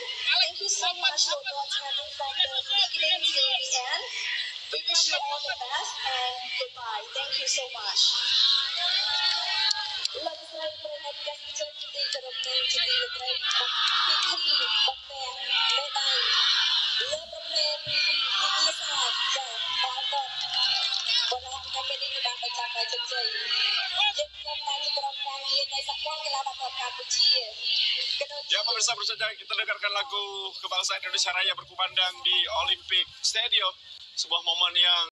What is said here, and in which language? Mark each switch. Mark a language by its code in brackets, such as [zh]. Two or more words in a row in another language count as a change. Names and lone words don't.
[en] Thank you so much for attending from the beginning to the end. We wish you all the best and goodbye. Thank you so much. [km] លោកស្រីប្រណិតកសិជនទីគោរពនៃជាទីលោកស្រីពិធីបកពាក់មេដៃលើប្រភេទវិញ្ញាសាចាបាល់ទាត់បរិយាកាសនេះបានបញ្ចប់ដោយជោគជ័យយើងខ្ញុំតែជាក្រុមការងារនៃសហព័ន្ធកីឡាបាល់ទាត់កម្ពុជា [id] Ya pemirsa, baru saja kita dengarkan lagu kebangsaan Indonesia Raya berkumandang di Olympic Stadium, sebuah momen yang